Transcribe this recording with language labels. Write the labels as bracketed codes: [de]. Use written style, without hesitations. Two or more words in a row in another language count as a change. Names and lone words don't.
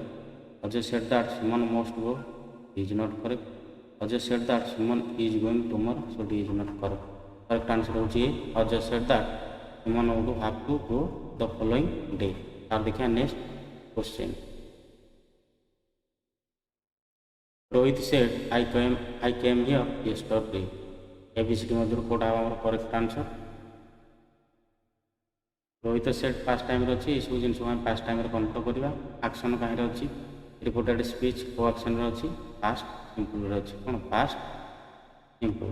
[en] Ajay said that Suman must go, is not correct. Ajay said that Suman is going tomorrow, so D is not correct. correct answer ହେଉଛି A Ajay said that Suman would have to go the following day. [or] ଆଉ ଦେଖିବା [en] next question. Rohit said I came here yesterday। [or] ABCD ମଧ୍ୟରୁ କେଉଁଟା ହେବ ଆମର [en] correct answer. Rohit said past timeରେ [or] ଅଛି, ଏସବୁ ଜିନିଷକୁ ଆମେ [en] past timeରେ [or] କନଭର୍ଟ କରିବା। ଆକ୍ସନ୍ କାହିଁରେ ଅଛି [en] reported speech [or] କୋ ଆକ୍ସନ୍ରେ ଅଛି [en] past simpleରେ [or] ଅଛି, କ'ଣ [en] past simple.